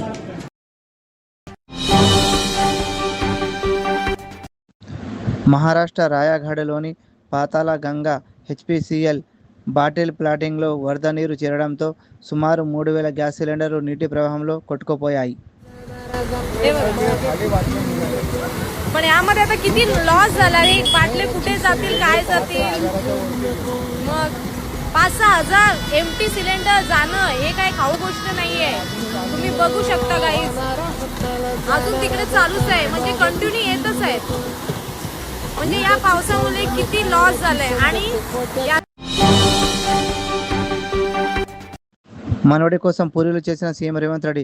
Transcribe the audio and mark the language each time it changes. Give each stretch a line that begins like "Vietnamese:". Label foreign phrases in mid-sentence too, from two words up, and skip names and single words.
Telugu: మహారాష్ట్ర రాయగఢలోని పాతాల గంగా హెచ్పిసిఎల్
English: bottle plotting
Telugu: వరద నీరు చేరడంతో సుమారు 3000 గ్యాస్ సిలిండర్లు నీటి ప్రవాహంలో కొట్టుకుపోయాయి.
Marathi: पण यामध्ये आता किती लॉस झाला रे. बाटले कुठे जातील, काय जातील. मग 5-6 हजार एमटी सिलेंडर जाणं हे काय खाऊ गोष्ट नाहीये. तुम्ही बघू शकता गाईज, अजून तिकडे चालूच आहे, म्हणजे कंटिन्यू येतच आहे. म्हणजे या पावसामुळे किती लॉस झालाय. आणि
Telugu: మనవడి కోసం పూరీలు చేసిన సీఎం రేవంత్ రెడ్డి.